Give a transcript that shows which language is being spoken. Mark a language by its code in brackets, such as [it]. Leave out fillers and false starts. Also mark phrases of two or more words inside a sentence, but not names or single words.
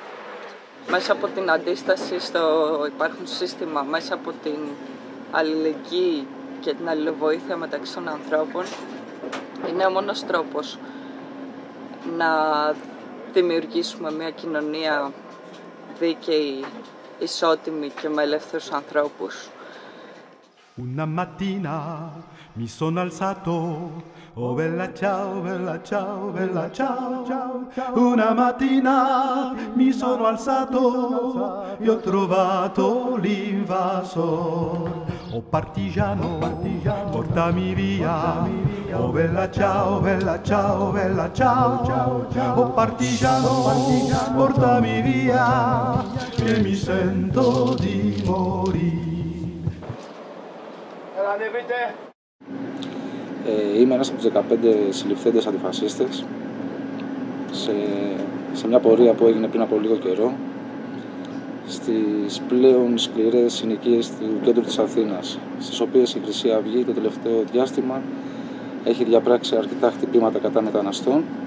[el] Μέσα από την αντίσταση στο υπάρχον σύστημα, μέσα από την αλληλεγγύη και την αλληλοβοήθεια μεταξύ των ανθρώπων, είναι ο μόνος τρόπος να δημιουργήσουμε μια κοινωνία δίκαιη, ισότιμη και με ελεύθερους ανθρώπους. [it] Una mattina mi sono alzato, oh bella ciao, bella ciao, bella ciao, ciao. Una mattina mi sono alzato e ho trovato l'invasor. Oh partigiano, portami via, oh bella ciao, bella ciao, bella ciao, ciao. Oh partigiano, portami via, che mi sento di morire. [el] Είμαι ένας από τους 15 συλληφθέντες αντιφασίστες σε μια πορεία που έγινε πριν από λίγο καιρό στις πλέον σκληρές συνοικίες του κέντρου της Αθήνας, στις οποίες η Χρυσή Αυγή το τελευταίο διάστημα έχει διαπράξει αρκετά χτυπήματα κατά μεταναστών